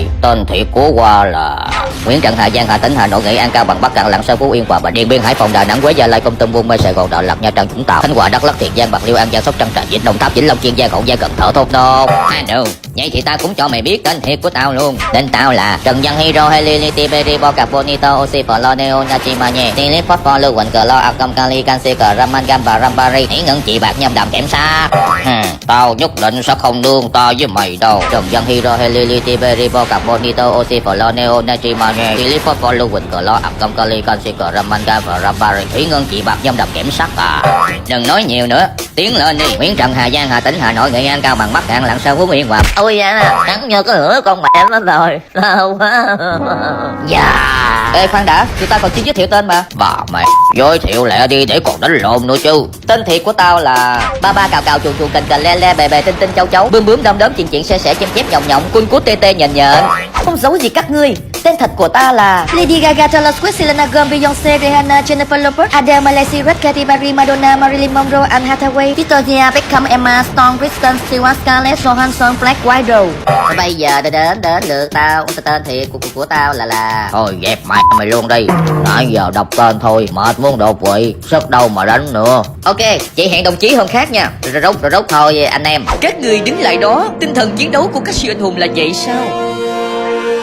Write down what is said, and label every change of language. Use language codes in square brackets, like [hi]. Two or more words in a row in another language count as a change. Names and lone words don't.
[vi] Tên thiệt của qua là Nguyễn Trần, Hà Giang, Hà Tĩnh, Hà Nội, Nghệ An, Cao Bằng, Bắc Cạn, Lạng Sơn, Phú Yên, Hòa Bình, Điện Biên, Hải Phòng, Đà Nẵng, Huế, Gia Lai, Kon Tum, Buôn Mê, Sài Gòn, Đà Lạt, Nha Trang, Vũng Tàu, Khánh Hòa, Đắk Lắk, Tiền Giang, Bạc Liêu, An Giang, Sóc Trăng, Trà Vinh, Đồng Tháp, Vĩnh Long, Kiên Giang, Hậu Giang, Cần Thơ, Thốt Nốt. Đâu, vậy thì tao cũng cho mày biết tên thiệt của tao luôn. Tên tao là Trần Văn Hero Helility Beribo Carbonito Oxy Poloneo Nachimanye Tilip Phosphor Lưu Quỳnh Clo Acom Kali Canxi Raman Gamba Rambari Thủy Ngân Chị Bạc Nhâm Đàm Kẽm Sa. Tao nhất định sẽ không nương tay với mày đâu. Trần Văn Hero Helility Beribo Carbonito Oxy Poloneo Nachimanye Tilip Phosphor Lưu Quỳnh Clo Acom Kali Canxi Raman Gamba Rambari Thủy Ngân Chị Bạc Nhâm Đàm Kẽm Sắt à. Đừng nói nhiều nữa, tiến lên đi. Nguyễn Trần, Hà Giang, Hà Tĩnh, Hà Nội, Nghệ An, Cao Bằng, Bắc Cạn, Lạng Sơn, Phú Yên, Hòa. Ôi da, hắn nhờ có lửa con mẹ nó rồi. Đau quá. Dạ. Ê khoan đã, tụi tao còn chưa giới thiệu tên mà. Bà mẹ, giới thiệu lẹ đi để còn đánh lộn nữa chứ. Tên thiệt của tao là ba ba cào cào chuồn chuồn cành cành le le bè bè tinh tinh châu chấu bướm bướm đom đóm chuyện chuyện xe sẻ chém chép nhộng nhộng cun cút tê tê nhện nhện. Không giấu gì các ngươi. Tên thật của ta là Lady Gaga, Taylor Swift, Selena Gomez, Beyoncé, Rihanna, Jennifer Lopez, Adele, Miley Cyrus, Katy Perry, Madonna, Marilyn Monroe, Anne Hathaway, Victoria Beckham, Emma Stone, Kristen Stewart, Scarlett Johansson, Black Widow. Bây giờ đến lượt tao. Tên thiệt của tao là Thôi dẹp mày luôn đi. Nãy giờ đọc tên thôi, mệt muốn đột quỵ, sức đâu mà đánh nữa. Ok, chị hẹn đồng chí hôm khác nha. Rốt thôi anh em. Các người đứng lại đó, tinh thần chiến đấu của các siêu anh hùng là vậy sao?